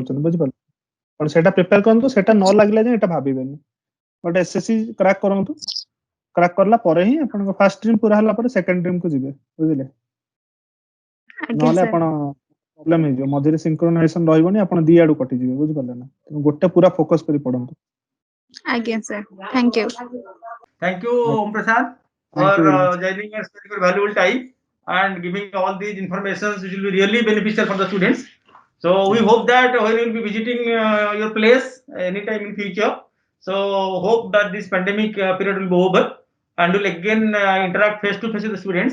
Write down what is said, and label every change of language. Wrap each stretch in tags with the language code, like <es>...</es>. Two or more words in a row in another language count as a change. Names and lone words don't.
<or>କରୁଛନ୍ତି ବୁଝିପାରିଲେ ଆପଣ ସେଇଟା ପ୍ରିପେୟାର କରନ୍ତୁ ସେଇଟା ନ ଲାଗିଲା ଯେ ଏଟା ଭାବିବେନି ବଟ୍ SSC କ୍ରାକ୍ କରନ୍ତୁ କ୍ରାକ୍ କରଲା ପରେ ହିଁ ଆପଣଙ୍କ</or> <en>first dream</en> <or>ପୁରା ହେଲା ପରେ</or> <en>second dream</en> <or>କୁ ଯିବେ ବୁଝିଲେ ଆଜ୍ଞା ନହେଲେ ସାର୍ ଆପଣ ପ୍ରୋବ୍ଲେମ ହେଇଯିବ ମଝିରେ ସିଙ୍କ୍ରୋନାଇଜେସନ ରହିବନି ଆପଣ ଦି ଆଡୁ କଟିଯିବେ ବୁଝିପାରିଲେ ନା ତେଣୁ ଗୋଟେ ପୁରା ଫୋକସ କରି ପଢନ୍ତୁ ଆଜ୍ଞା ସାର୍</or> <en>thank you Thank you, Om Prasad, for Thank you very much. joining us with your valuable time and giving all these informations which will be really beneficial for the students. So we hope that when you will be visiting your place anytime in future, so hope that this pandemic period will be over and will again interact face to face with the students.</en>